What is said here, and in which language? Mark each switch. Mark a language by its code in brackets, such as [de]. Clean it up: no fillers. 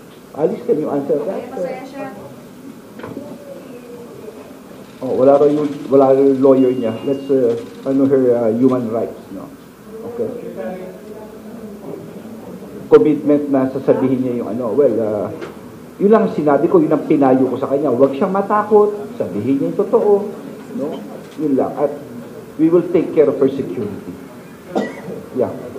[en] Alice, can you answer that? [tl] Masaya siya. Oh, wala yung lawyer niya. [en] Let's her human rights, no? Okay. [tl] Commitment na sasabihin niya yung yun lang sinabi ko, yun ang pinayo ko sa kanya. Huwag siyang matakot, sabihin niya yung totoo, no? Yun lang. [en] At we will take care of her security. Yeah.